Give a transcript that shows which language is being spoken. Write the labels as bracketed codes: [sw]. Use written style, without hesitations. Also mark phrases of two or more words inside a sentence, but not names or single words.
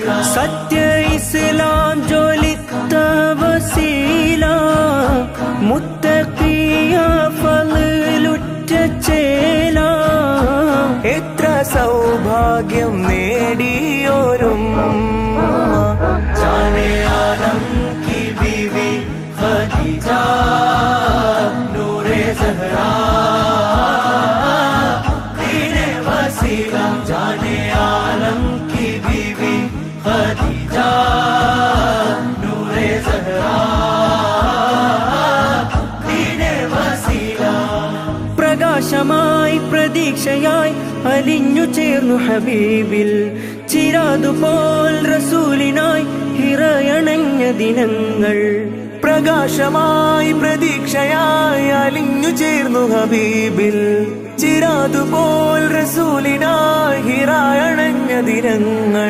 [ml] സത്യ ഇസ്ലാം ജ്വലിത്ത വസീല, മുത്തഖിയ ഫളുറ്റ ചേല, എത്ര സൗഭാഗ്യം നേടിയോരും [ur] جانے عالم کی بیوی خدیجہ نورے زہرا دینے وسیلہ، جانے عالم کی بیوی خدیجہ نورے زہرا دینے وسیلہ. [ml] പ്രകാശമായി പ്രതീക്ഷയായി അലിഞ്ഞു ചേർന്നു ഹബീബിൽ, ചിരാതുപോൽ റസൂലിനായി ഹിറയണഞ്ഞ ദിനങ്ങൾ. പ്രകാശമായി പ്രതീക്ഷയായി അലിഞ്ഞു ചേർന്നു ഹബീബിൽ, ചിരാതുപോൽ റസൂലിനായി ഹിറായണഞ്ഞ ദിനങ്ങൾ.